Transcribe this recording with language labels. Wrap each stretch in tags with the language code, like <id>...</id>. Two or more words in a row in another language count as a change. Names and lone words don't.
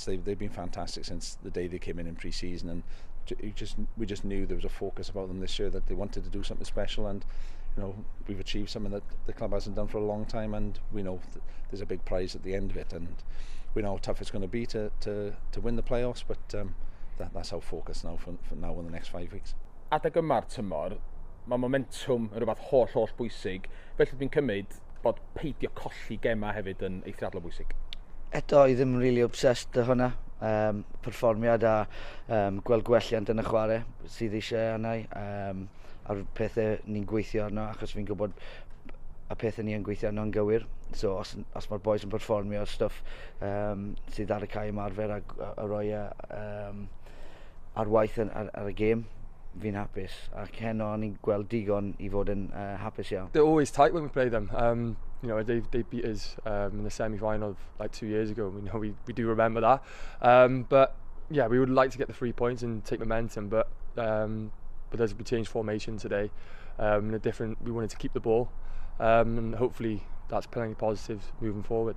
<en>They've been fantastic since the day they came in pre-season, and we just knew there was a focus about them this year, that they wanted to do something special, and we've achieved something that the club hasn't done for a long time, and we know there's a big prize at the end of it, and we know how tough it's going to be to win the playoffs, but that's our focus now for now in the next 5 weeks.</en> <cy>Adeg yma'r tymor, mae momentum yn rhywbeth holl bwysig, felly dwi'n cymryd bod peidio colli gemau hefyd yn eithriadol bwysig. Eto, i ddim</cy> <en>really obsessed</en> <cy>â hwnna. Perfformiad a gweld gwelliant yn y chwarae sydd eisiau annau, a'r pethau ni'n gweithio arno, achos fi'n gwybod y pethau ni'n gweithio arno'n gywir. So os mae'r boys yn perfformio stwff sydd ar y cae ymarfer a roi ar waith ar y gêm, fi'n hapus. Ac heno ni'n gweld digon i fod yn hapus iawn.</cy> <en>They're always tight when we play them. They beat us in the semi-final like 2 years ago. We do remember that. But yeah, we would like to get the 3 points and take momentum. But as we changed formation today, we wanted to keep the ball, and hopefully that's plenty positives moving forward.</en>